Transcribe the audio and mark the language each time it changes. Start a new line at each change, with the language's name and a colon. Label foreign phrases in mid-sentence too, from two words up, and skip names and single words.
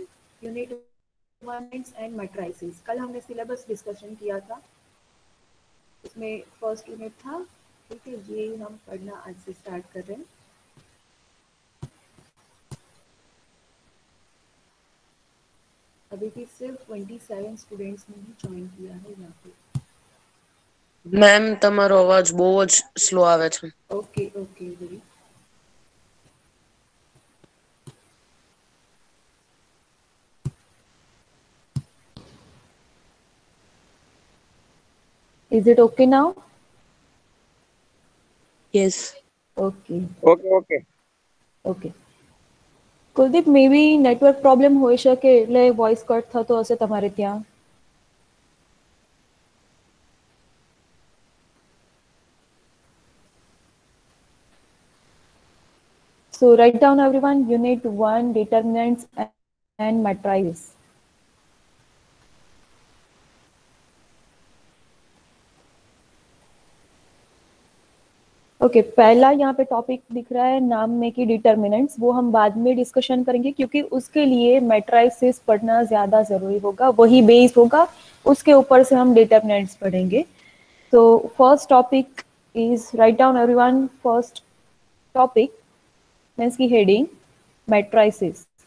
English: unit 1 and matrices,
Hindi: कल हमने
English: syllabus discussion
Hindi: किया था, इसमें
English: first unit
Hindi: था, ठीक है। ये हम पढ़ना आज से स्टार्ट कर रहे हैं। अभी भी सिर्फ 27 स्टूडेंट्स ने ही ज्वाइन किया है यहाँ पे।
Gujarati: मैम તમારો અવાજ બહુ જ સ્લો આવે છે.
English: okay okay गुरी। Is it okay now? Yes. Okay. ઓકે.
Gujarati: ઓકે કુલદીપ,
English: may be network problem
Gujarati: હોઈ શકે એટલે
English: voice cut
Gujarati: થતો હશે તમારે ત્યાં.
English: So write down everyone, unit 1, determinants and matrices.
Hindi: ओके पहला यहाँ पे टॉपिक दिख रहा है नाम में कि डिटर्मिनेंट्स, वो हम बाद में डिस्कशन करेंगे क्योंकि उसके लिए मैट्राइसेस पढ़ना ज़्यादा ज़रूरी होगा, वही बेस होगा, उसके ऊपर से हम डिटर्मिनेंट्स पढ़ेंगे.
English: तो first topic is, write down everyone, first topic means की heading matrices.